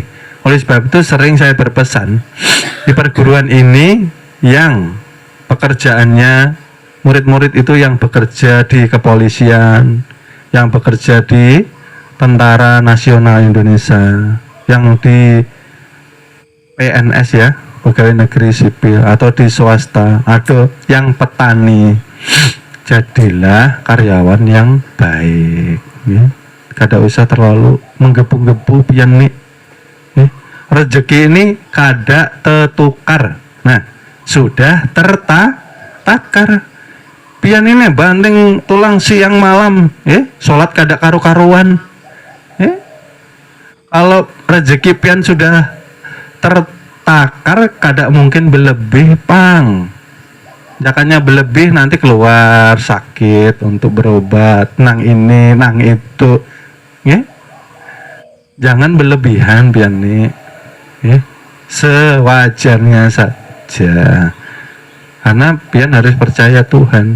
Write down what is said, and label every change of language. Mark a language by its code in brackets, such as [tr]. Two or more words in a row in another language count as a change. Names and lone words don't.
[id] Oleh sebab itu sering saya berpesan di perguruan ini yang pekerjaannya murid-murid itu yang bekerja di kepolisian, yang bekerja di Tentara Nasional Indonesia, yang di PNS ya, pegawai negeri sipil, atau di swasta, atau yang petani. Jadilah karyawan yang baik ya. [bjn] Kada usah terlalu menggebu-gebu pian nih ya. Rezeki ini kada tetukar. Nah, sudah tertakar. Pian ini banding tulang siang malam ya, sholat kada karu-karuan ya. Kalau rezeki pian sudah tertakar, kada mungkin berlebih pang. Jangannya berlebih nanti keluar sakit untuk berobat, nang ini, nang itu ya. Jangan berlebihan pian nih ya. [id] Sewajarnya saja. [bjn] Karena pian harus percaya Tuhan.